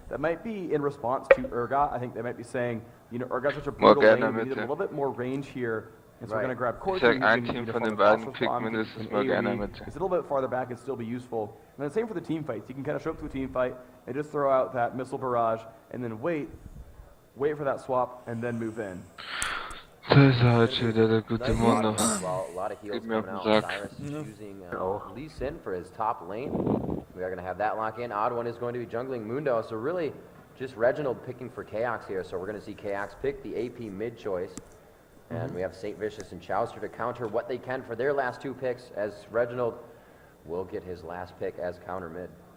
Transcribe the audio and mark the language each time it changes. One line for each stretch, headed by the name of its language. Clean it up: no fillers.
English: That might be in response to Urgot. I think they might be saying, Urgot's such a brutal lane, we need a little bit more range here. And so we're going to grab Corki. It's a little bit farther back and still be useful. And then same for the team fights. You can kind of show up to a team fight and just throw out that missile barrage and then wait for that swap and then move in.
German: Das ist halt schon wieder der gute Mundo.
English: A lot of heals coming out. Cyrus is using Lee Sin for his top lane. We are going to have that lock in. Odd One is going to be jungling Mundo. So really just Reginald picking for Chaos here. So we're going to see Chaos pick the AP mid choice. And we have St. Vicious and Chowster to counter what they can for their last 2 picks, as Reginald will get his last pick as counter mid.